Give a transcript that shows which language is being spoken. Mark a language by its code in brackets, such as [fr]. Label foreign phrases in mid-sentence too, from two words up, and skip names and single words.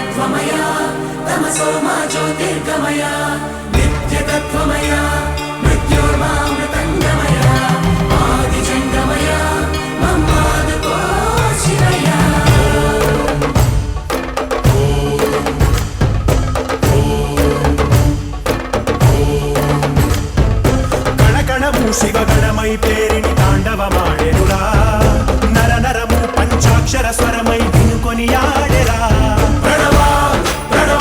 [sa] ज्योतिर्गमय तमसो मा ज्योतिर्गमय नित्यतत्त्वमय मृत्योर्मामृतङ्गमय आदिजङ्गमय मम्मादको शिवय [te] కణకణము శివగణమై పేరిని తాండవమాడెనురా నర నరము పంచాక్షర స్వరమై వినుకొని ఆడెరా ప్రణవ ప్రణవ